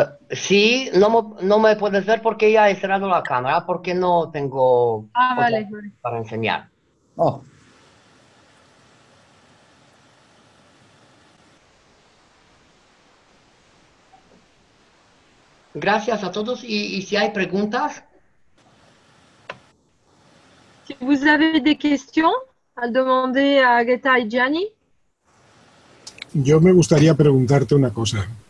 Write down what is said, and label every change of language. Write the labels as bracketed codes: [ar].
[es] Sí, no me puedes ver porque ya he cerrado la cámara, porque no tengo Vale, vale. para enseñar. Oh, Gracias a todos y si hay preguntas, [fr] Si vous avez des questions à demander à Agatha y Gianni. [es] Yo me gustaría preguntarte una cosa.